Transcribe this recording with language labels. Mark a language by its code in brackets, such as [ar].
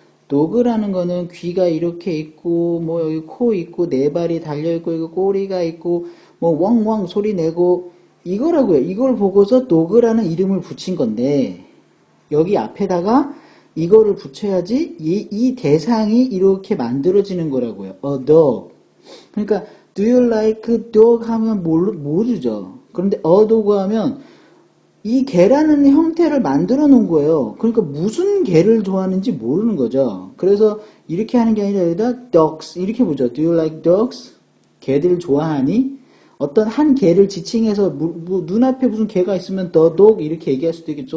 [ko] 도그라는 거는 귀가 이렇게 있고 뭐 여기 코 있고 네 발이 달려 있고 이거 꼬리가 있고 뭐 왕왕 소리 내고 이거라고요. 이걸 보고서 도그라는 이름을 붙인 건데 여기 앞에다가 이거를 붙여야지 이 대상이 이렇게 만들어지는 거라고요. [en] A dog. [ko] 그러니까 [en] Do you like dog [ko] 하면 모르죠. 그런데 [en] a dog [ko] 하면 이 개라는 형태를 만들어 놓은 거예요. 그러니까 무슨 개를 좋아하는지 모르는 거죠. 그래서 이렇게 하는 게 아니라 여기다 dogs 이렇게 보죠. [en] Do you like dogs? [ko] 개들 좋아하니? 어떤 한 개를 지칭해서 눈앞에 무슨 개가 있으면 [en] the dog [ko] 이렇게 얘기할 수도 있겠죠.